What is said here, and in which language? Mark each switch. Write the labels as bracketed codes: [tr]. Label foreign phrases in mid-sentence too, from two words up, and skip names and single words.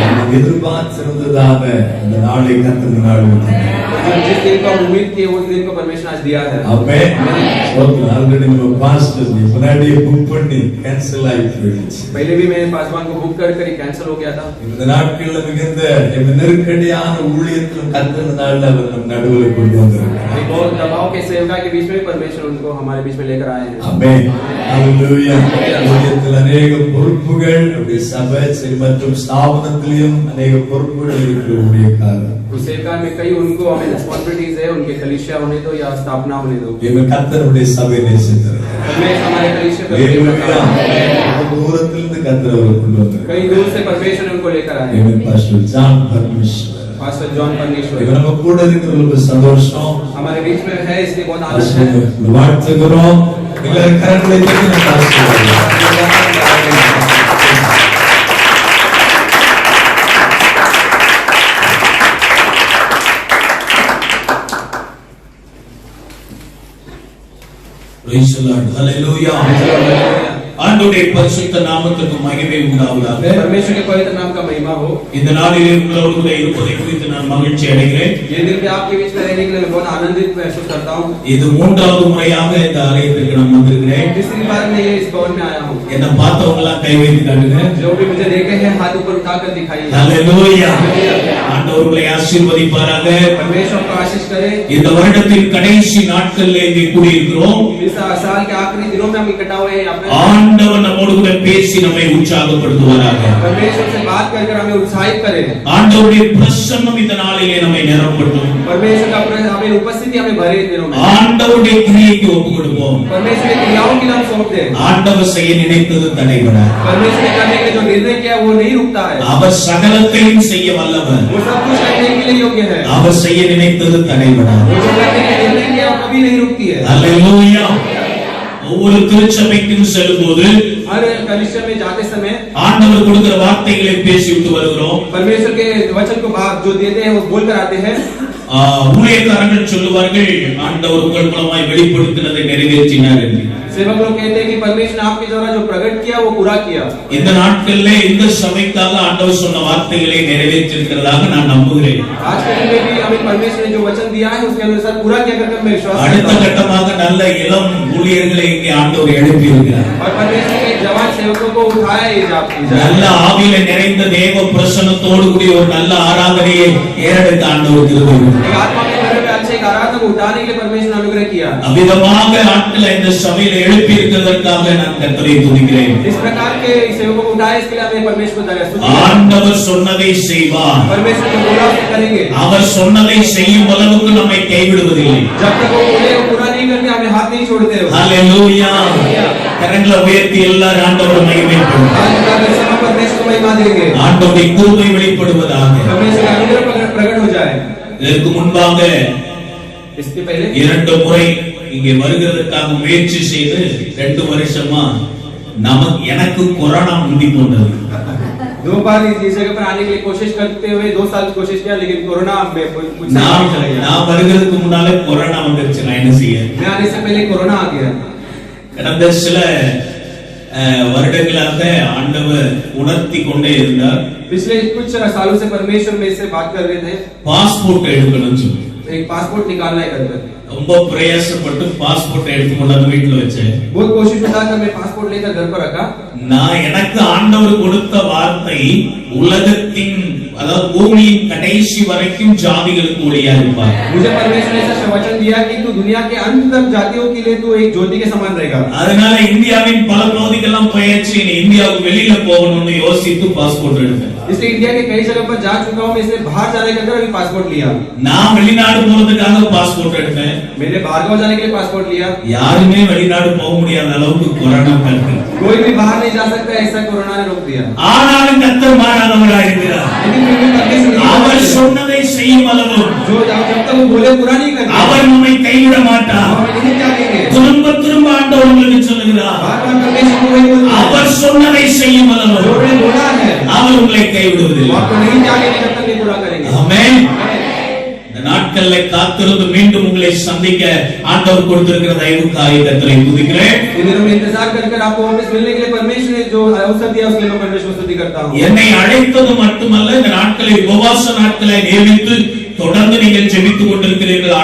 [ta] எதிர்பார்த்திருந்ததான அந்த நாளை கர்த்தர் நாள் [hi] जिस दिन का उम्मीद किए उस दिन को परमेश्वर आज दिया है। [ta] ஆமென். ஆல்ரெடி நம்ம பாஸ்டர் முன்னாடியே புக் பண்ணி கேன்சல் ஆயிடுச்சு. [hi] पहले भी मैंने पासवान को बुक कर कर कैंसिल हो गया था। [ta] இந்த நாட்கள்ல மிகுந்த நெருக்கடியான ஊழியத்தில் கர்த்தர் நாள்ல அவர் நம் நடுவுல கொண்டு வந்திருக்கிறார். [hi] बहुत दबाव के सेवका के बीच में परमेश्वर उनको हमारे बीच में लेकर आए हैं। [ta] ஆமென். ஹalleluya. ஊழியத்தில் अनेक பொறுப்புகள் அப்படியே சபை மற்றும் ஸ்தாபனத்திலும் अनेक பொறுப்புகள் இருக்கிற ஊழியக்காரர். [hi] उस सेवका में कई उनको हमें रिस्पांसिबिलिटीज है, उनके कलीसिया होने दो या स्थापना होने दो। [ta] ये கர்த்தருடைய சபை நேசிக்கிறார். [hi] परमेश्वर हमारे कलीसिया पर [ta] தூரத்திலிருந்து கர்த்தர் அவரை கொண்டு வந்தார். [hi] कई दूर से परमेश्वर उनको लेकर आए। ये पास्टर जॉन परमेश्वर, पास्टर जॉन परमेश्वर [ta] ये நம்ம கூட இருக்கிறவங்களுக்கு சந்தோஷம். [hi] हमारे बीच में है, इसलिए बहुत आनंद है। [ta] வாழ்த்துகிறோம். எல்லாரும் கரங்களை தட்டி நம்ம ஆசீர்வதிக்கலாம். [en] Praise the Lord. Hallelujah. [ta] ஆண்டவருடைய பரிசுத்த நாமத்துக்கு மகிமை உண்டாவதாக. [hi] परमेश्वर के पवित्र नाम का महिमा हो। [ta] இந்த நாளிலே உங்களோடு கூட இருப்பதை குறித்து நான் மகிழ்ச்சி அடைகிறேன். [hi] ये दिन पे आपके बीच में रहने के लिए मैं बहुत आनंदित महसूस करता हूं। [ta] இது மூன்றாவது முறையாக இந்த ஆலயத்திற்கு நான் வந்திருக்கிறேன். [hi] तीसरी बार मैं ये इस भवन में आया हूं। [ta] என்ன பார்த்தவங்க எல்லாம் கை வைத்து காட்டுங்க. [hi] जो भी मुझे देखे हैं हाथ ऊपर उठाकर दिखाइए। [ta] ஹalleluya. ஆண்டவர் உங்களை ஆசீர்வதிப்பாராக. [hi] परमेश्वर को आशीष करे। [ta] இந்த வருடத்தின் கடைசி நாட்களிலே இங்கே கூடியிருக்கிறோம். [hi] इस साल के आखिरी दिनों में हम इकट्ठा हुए हैं। [ta] ஆண்டவர் நம்மோடு கூட பேசி நம்மை உற்சாகப்படுத்துவாராக. [hi] परमेश्वर से बात कर हमें उत्साहित करे। [ta] ஆண்டவருடைய பிரசன்னம் இந்த நாளிலே நம்மை நிரப்பட்டும். [hi] परमेश्वर का हमें उपस्थिति हमें भरे दिनों में। [ta] ஆண்டவருடைய கிரியைக்கு ஒப்பு கொடுப்போம். [hi] परमेश्वर की क्रियाओं के नाम सौंप दे। [ta] ஆண்டவர் செய்ய நினைத்தது தடைபட. [hi] परमेश्वर ने करने के जो निर्णय किया वो नहीं रुकता है। [ta] அவர் சகலத்தையும் செய்ய வல்லவர். [hi] वो सब कुछ करने के लिए योग्य है। [ta] அவர் செய்ய நினைத்தது தடைபட. [hi] वो जो करने के निर्णय किया वो कभी नहीं रुकती है। [ta] ஹalleluya. ஒவ்வொரு திருச்சபைக்கும் செல்லும்போது [hi] हर कलीसिया में जाते समय [ta] ஆண்டவர் கொடுக்கிற வார்த்தைகளை பேசிவிட்டு வருகிறோம். [hi] परमेश्वर के वचन को जो देते हैं वो बोलकर आते हैं। [ta] ஊழியக்காரர்கள் சொல்லுவார்கள் ஆண்டவர் உங்கள் மூலமாய் வெளிப்படுத்தினதை நிறைவேற்றினார் என்று. [hi] सेवक लोग कहते हैं कि परमेश्वर ने आपके द्वारा जो प्रकट किया वो पूरा किया। [ta] இந்த நாட்களிலே இந்த சபைக்காக ஆண்டவர் சொன்ன வார்த்தைகளை நிறைவேற்றியிருக்கிறதாக நான் நம்புகிறேன். [hi] आज के दिन में भी हमें परमेश्वर ने जो वचन दिया है उसके अनुसार पूरा किया करके मैं विश्वास करता हूं। [ta] அடுத்த கட்டமாக நல்ல இளம் ஊழியர்களை இங்கே ஆண்டவர் எழுப்பி இருக்கிறார். [hi] और परमेश्वर के जवान सेवकों को उठाया है [ta] நல்ல ஆவியிலே நிறைந்த தேவ பிரசன்னத்தோடு கூடிய ஒரு நல்ல ஆராதனையை ஏறெடுக்க ஆண்டவர் கிருபை [hi] एक आत्मा के भरे में अच्छे आराधना को उठाने के लिए परमेश्वर ने अनुग्रह किया। [ta] அவ்விதமாக ஆட்களை இந்த சபையிலே எழுப்பி இருக்கிறதற்காக நான் கர்த்தரை துதிக்கிறேன். [hi] इस प्रकार के सेवकों को उठाए इसके लिए हमें परमेश्वर को धन्यवाद। [ta] ஆண்டவர் சொன்னதை செய்வார். [hi] परमेश्वर जो बोला उसे करेंगे। [ta] அவர் சொன்னதை செய்யும் அளவுக்கு நம்மை கைவிடுவதில்லை. [hi] जब तक वो बोले वो पूरा नहीं करते हमें हाथ नहीं छोड़ते हो। [ta] ஹalleluya. கரங்களை உயர்த்தி எல்லாரும் ஆண்டவரை மகிமைப்படுத்துவோம். [hi] आज का समय परमेश्वर को महिमा देंगे। [ta] ஆண்டவருடைய கிருபை வெளிப்படுவதாக. [hi] परमेश्वर का अनुग्रह प्रकट हो जाए। [ta] இதற்கு முன்பாக [hi] इसके पहले [ta] 2 முறை இங்கே வருகிறதுக்காக முயற்சி செய்து 2 வருஷமா எனக்கு கொரோனா முந்தி போனது. [hi] 2 बार इस जगह पर आने के लिए कोशिश करते हुए 2 साल कोशिश किया लेकिन कोरोना में कुछ [ta] நான் வருகிறதுக்கு முன்னாலே கொரோனா வந்துருச்சு. நான் என்ன செய்ய? [hi] मैं आने से पहले कोरोना आ गया। [ta] கடந்த சில வருடங்களாக ஆண்டவர் உணர்த்தி கொண்டே இருந்தார். [hi] पिछले कुछ सालों से परमेश्वर में से बात कर रहे थे [ta] பாஸ்போர்ட் எடுக்கணும்னு சொல்லி. [hi] एक पासपोर्ट निकालना है करके [ta] ரொம்ப பிரயாசப்பட்டு பாஸ்போர்ட் எடுத்து கொண்டு வீட்ல வச்சேன். [hi] बहुत कोशिश उठाकर मैं पासपोर्ट लेकर घर पर रखा। [ta] நான் எனக்கு ஆண்டவர் கொடுத்த வார்த்தை உலகத்தின் அதாவது பூமியின் கடைசி வரைக்கும் ஜாதிகளுக்கு ஒளியா இருப்பார். [hi] मुझे परमेश्वर ने ऐसा वचन दिया कि तू दुनिया के अंत तक जातियों के लिए तू एक ज्योति के समान रहेगा। [ta] அதனால இந்தியாவின் பல பகுதிகளெல்லாம் போயாச்சு. இந்தியாவுக்கு வெளியில போகணும்னு யோசித்து பாஸ்போர்ட் எடுத்தேன். [hi] इसलिए इंडिया के कई जगह पर जा चुका हूं मैं, इसलिए बाहर जाने के अंदर अभी पासपोर्ट लिया। [ta] நான் வெளிநாடு போறதுக்காக பாஸ்போர்ட் எடுத்தேன். [hi] मैंने बाहर जाने के लिए पासपोर्ट लिया। [ta] யாருமே வெளிநாடு போக முடியாத அளவுக்கு கொரோனா இருக்கு. [hi] कोई भी बाहर नहीं जा सकता ऐसा कोरोना ने रोक दिया। [ta] ஆனாலும் கர்த்தர் மாறாதவராய் இருக்கிறார். அவர் சொன்னதை செய்யும் அளவு [hi] जो जब तक वो बोले पूरा नहीं करते [ta] அவர் நம்மை கைவிட மாட்டார். [hi] हम नहीं त्यागेंगे। [ta] திரும்ப திரும்ப ஆண்டவர் உங்களுக்கு சொல்லுகிறார் அவர் சொன்னதை செய்யும் அளவு அவர் உங்களை கைவிடுவதில்லை. [hi] आपको नहीं त्यागेंगे जब तक नहीं पूरा करेंगे। [ta] ஆமென். இந்த நாட்கள்ல காத்திருந்து மீண்டும் உங்களை சந்திக்க ஆண்டவர் கொடுத்திருக்கிற தயவுக்காக கர்த்தரை துதிக்கிறேன். [hi] इन दिनों में इंतजार कर आपको वापस मिलने के लिए परमेश्वर ने जो अवसर दिया उसके लिए मैं परमेश्वर को स्तुति करता हूं. [ta] என்னை அழைத்தது மட்டுமல்ல, இந்த நாட்களை உபவாச நாட்களை நியமித்து தொடர்ந்து நீங்கள் ஜெபித்துக் கொண்டிருக்கிறீர்கள்.